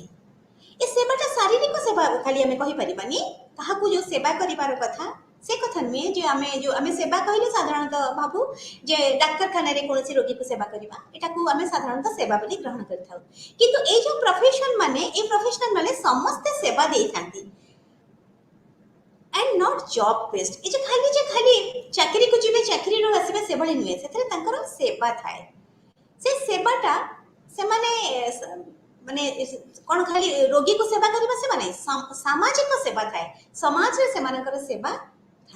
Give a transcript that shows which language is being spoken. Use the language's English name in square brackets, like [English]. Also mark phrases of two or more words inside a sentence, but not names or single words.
[Odia] ଏ ସେବାଟା ଶାରୀରିକ ସେବା ଖାଲି ଆମେ କହିପାରିବାନି, କାହାକୁ ଯୋଉ ସେବା କରିବାର କଥା ସେ କଥା ନୁହେଁ। ଯେ ଆମେ ସେବା କହିଲେ ସାଧାରଣତଃ ଭାବୁ ଯେ ଡାକ୍ତରଖାନାରେ କୌଣସି ରୋଗୀକୁ ସେବା କରିବା, ଏଟାକୁ ଆମେ ସାଧାରଣତଃ ସେବା ବୋଲି ଗ୍ରହଣ କରିଥାଉ, କିନ୍ତୁ ଏଇ ଯୋଉ ପ୍ରଫେସନ ମାନେ, ଏଇ ପ୍ରଫେସନାଲ ମାନେ ସମସ୍ତେ ସେବା ଦେଇଥାନ୍ତି [English] and not job based। [Odia] ଏ ଯେ ଖାଲି ଚାକିରିକୁ ଯିବେ ଚାକିରିରୁ ଆସିବେ ସେଭଳି ନୁହେଁ, ସେଥିରେ ତାଙ୍କର ସେବା ଥାଏ। ସେ ସେବାଟା ସେମାନେ ମାନେ କ'ଣ ଖାଲି ରୋଗୀକୁ ସେବା କରିବା ସେବା ନାହିଁ, ସାମାଜିକ ସେବା ଥାଏ, ସମାଜରେ ସେମାନଙ୍କର ସେବା ଥାଏ।